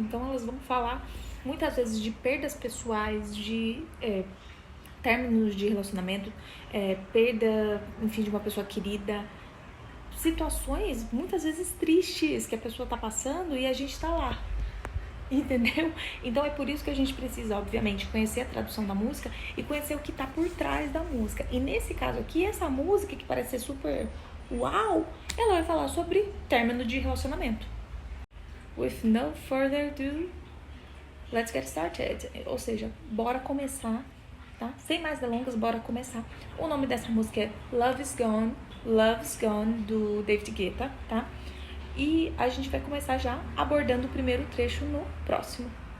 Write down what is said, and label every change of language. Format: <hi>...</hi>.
<pt>Então elas vão falar muitas vezes de perdas pessoais, de términos de relacionamento, perda, enfim, de uma pessoa querida, situações muitas vezes tristes que a pessoa tá passando e a gente tá lá. Entendeu? Então é por isso que a gente precisa, obviamente, conhecer a tradução da música e conhecer o que tá por trás da música. E nesse caso aqui, essa música que parece ser super uau, ela vai falar sobre término de relacionamento.</pt> <en>With no further ado, let's get started.</en> <pt>Ou seja, bora começar, tá? Sem mais delongas, bora começar. O nome dessa música é Love's Gone, do David Guetta, tá? E a gente vai começar já abordando o primeiro trecho no próximo.</pt>